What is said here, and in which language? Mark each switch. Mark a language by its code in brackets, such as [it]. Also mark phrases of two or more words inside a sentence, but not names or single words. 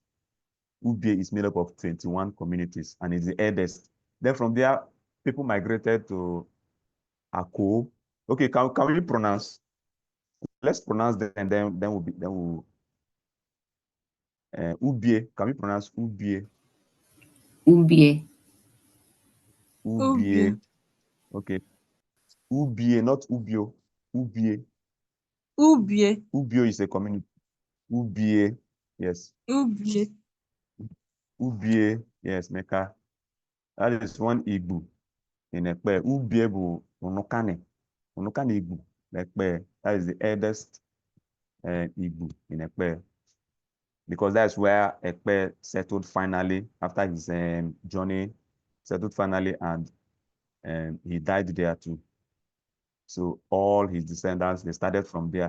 [en] Ubie is made up of 21 communities and is the eldest. Then from there, people migrated to Ako. Okay, can we pronounce? Let's pronounce them, and then we'll Ubie. Can we pronounce Ubie? Ubie. Ubie. Okay. Ubie, not Ubio. Ubie. Ubie. Ubio is a community. Ubie, yes. Ubie. Ubie, yes, Meka. That is one Igbo in Ekpeye. Ubie bu Unukane. Unukane Igbo, Ekpeye. That is the eldest Igbo in Ekpeye. Because that's where Ekpeye settled finally after his journey, settled finally, and he died there too. So all his descendants, they started from there.